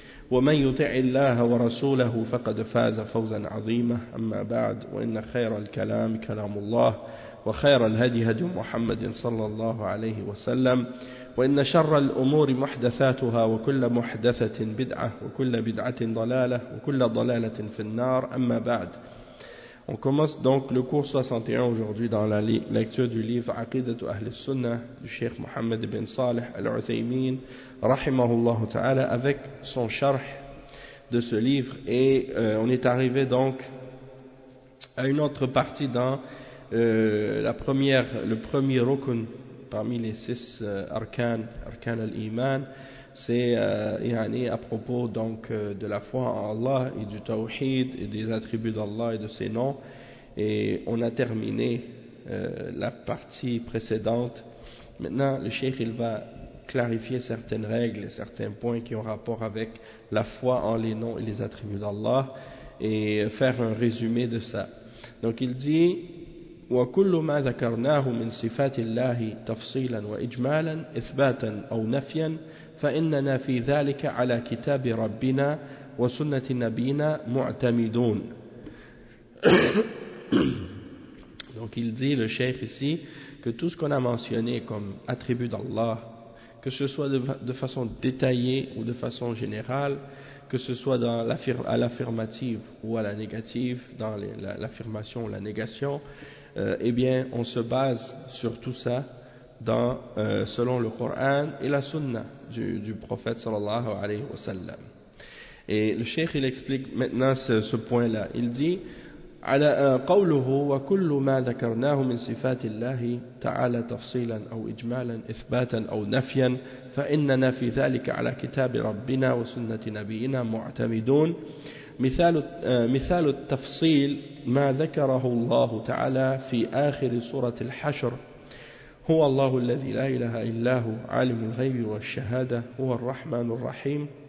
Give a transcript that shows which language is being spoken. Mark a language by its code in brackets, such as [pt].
[ar] ومن يطع الله ورسوله فقد فاز فوزا عظيما أما بعد وإن خير الكلام كلام الله وخير الهدي هدي محمد صلى الله عليه وسلم وإن شر الأمور محدثاتها وكل محدثة بدعة وكل بدعة ضلالة وكل ضلالة في النار أما بعد. [fr] On commence donc le cours 61 aujourd'hui dans la lecture du livre Aqidatu Ahli Sunnah du Sheikh Mohammed ibn Saleh Al-Uthaymeen rahimahullah ta'ala avec son sharh de ce livre et on est arrivé donc à une autre partie dans le premier rukun parmi les six arkan al-iman c'est à propos donc de la foi en Allah et du tawhid et des attributs d'Allah et de ses noms et on a terminé la partie précédente. Maintenant le cheikh il va clarifier certaines règles, certains points qui ont rapport avec la foi en les noms et les attributs d'Allah et faire un résumé de ça. Donc il dit [ar] وكل ما ذكرناه من صفات الله تفصيلا وإجمالا إثباتا أو نفيا فإننا في ذلك على كتاب ربنا وسنة نبينا معتمدون. [fr] Donc il dit le cheikh ici que tout ce qu'on a mentionné comme attribut d'Allah, que ce soit de façon détaillée ou de façon générale, que ce soit à l'affirmative ou à la négative, l'affirmation ou la négation, eh bien, on se base sur tout ça selon le Coran et la Sunna du prophète sallallahu alayhi wa sallam. Et le cheikh, il explique maintenant ce point-là. Il dit, [ar] قوله وكل ما ذكرناه من صفات الله تعالى تفصيلا أو إجمالا إثباتا أو نفيا فإننا في ذلك على كتاب ربنا وسنة نبينا معتمدون. مثال التفصيل ما ذكره الله تعالى في آخر سورة الحشر هو الله الذي لا إله إلا هو عالم الغيب والشهادة هو الرحمن الرحيم